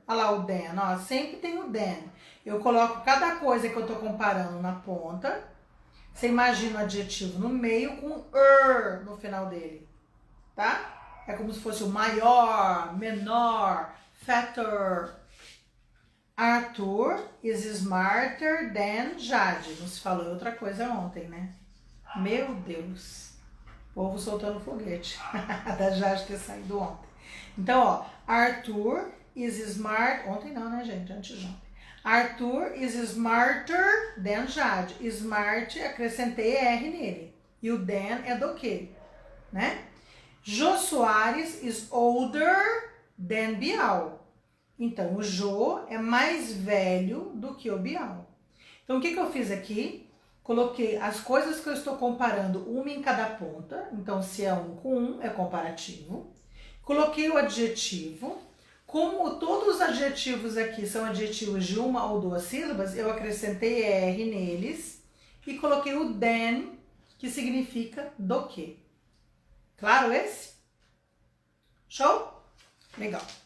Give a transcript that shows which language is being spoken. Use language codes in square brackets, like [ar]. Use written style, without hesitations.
[pt] Olha lá o than, ó, sempre tem o than. Eu coloco cada coisa que eu tô comparando na ponta. Você imagina o adjetivo no meio com no final dele, tá? É como se fosse o maior, menor, fatter. [en] Arthur is smarter than Jade. [pt] Não se falou outra coisa ontem, né? Meu Deus. O povo soltando foguete. Da Jade ter saído ontem. Então, ó. [en] Arthur is smart... [pt] Ontem não, né, gente? Antes de ontem. [en] Arthur is smarter than Jade. Smart, [pt] acrescentei R nele. E o than é do que, né? [en] Jô Soares is older than Bial. [pt] Então, o Jô é mais velho do que o Bial. Então, o que eu fiz aqui? Coloquei as coisas que eu estou comparando, uma em cada ponta. Então, se é 1 com 1, é comparativo. Coloquei o adjetivo. Como todos os adjetivos aqui são adjetivos de uma ou 2 sílabas, eu acrescentei R neles e coloquei o than, que significa do que. Claro esse? Show? Legal.